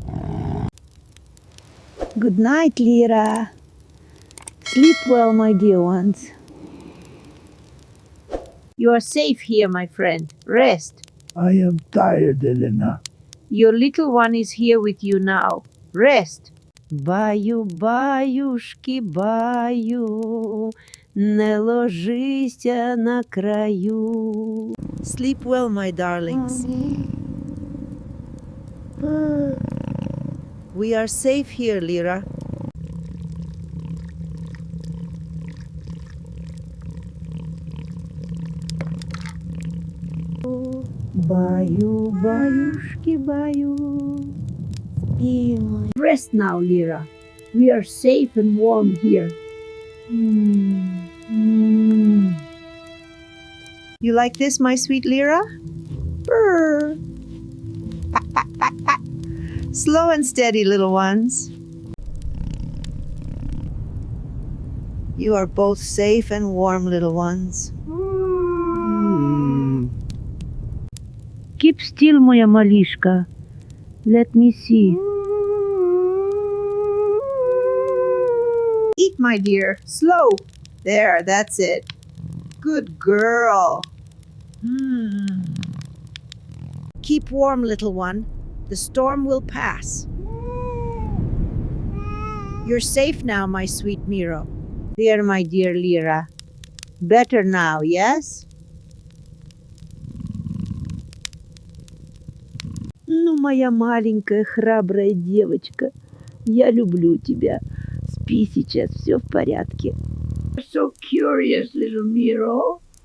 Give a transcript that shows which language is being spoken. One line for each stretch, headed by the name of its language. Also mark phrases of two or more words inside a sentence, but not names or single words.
English: Good night, Lyra. Sleep well, my dear ones. You are safe here, my friend. Rest. I am tired, Elena. Your little one is here with you now. Rest.
Russian: Баю, баюшки, баю, не ложися на краю.
English: Sleep well, my darlings. We are safe here, Lyra.
Russian: Баю, баюшки, баю.
English: Rest now, Lyra. We are safe and warm here. You like this, my sweet Lyra? Brr. Pat, pat, pat, pat. Slow and steady, little ones. You are both safe and warm, little ones. Keep still,
Russian: моя малышка.
English: Let me see. Eat, my dear. Slow. There, that's it. Good girl. Keep warm, little one. The storm will pass. You're safe now, my sweet Miro. There, my dear Lyra. Better now, yes?
Russian: Ну, моя маленькая храбрая девочка, я люблю тебя. Спи сейчас, все в порядке.
English: So curious, little Miro.